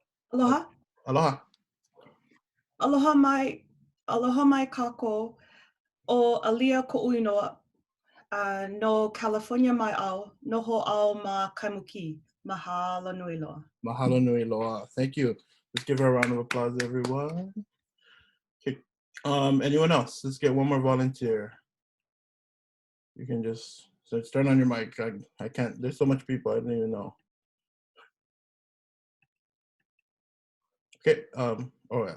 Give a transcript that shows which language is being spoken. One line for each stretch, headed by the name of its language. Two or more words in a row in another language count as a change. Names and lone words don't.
Hawaiian: Aloha. Aloha. Aloha mai kākou o ʻAʻA koʻu inoa no California mai au, noho au ma Kaimuki. Mahalo nui loa. Mahalo nui loa.
English: Thank you. Let's give her a round of applause, everyone. Okay. Anyone else? Let's get one more volunteer. You can just turn on your mic. I can't. There's so much people. I don't even know. Okay. Oh yeah.